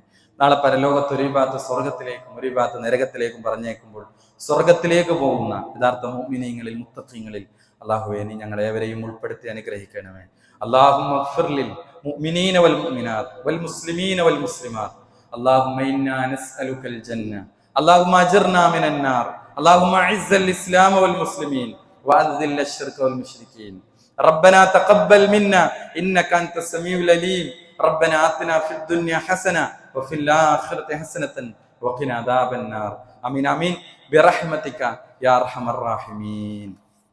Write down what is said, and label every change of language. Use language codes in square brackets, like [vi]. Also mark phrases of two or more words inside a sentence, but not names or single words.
[ml] നാളെ പരലോകത്ത് ഒരു ഭാഗത്ത് സ്വർഗത്തിലേക്കും ഒരു ഭാഗത്ത് നരകത്തിലേക്കും പറഞ്ഞേക്കുമ്പോൾ സ്വർഗത്തിലേക്ക് പോകുന്ന യഥാർത്ഥ മുഅ്മിനീങ്ങളിൽ, മുത്തഖീങ്ങളിൽ അള്ളാഹുവെ, നീ ഞങ്ങളെ ഏവരെയും ഉൾപ്പെടുത്തി അനുഗ്രഹിക്കണമേ. [ar] اللهم اغفر للمؤمنين والمؤمنات والمسلمين والمسلمات. اللهم إنا نسألك الجنة. اللهم أجرنا من النار. اللهم أعز الإسلام والمسلمين وأذل الشرك والمشركين. ربنا تقبل منا إنك أنت السميع العليم. ربنا آتنا في الدنيا حسنة وفي الآخرة حسنة وقنا عذاب النار. آمين آمين برحمتك يا أرحم الراحمين.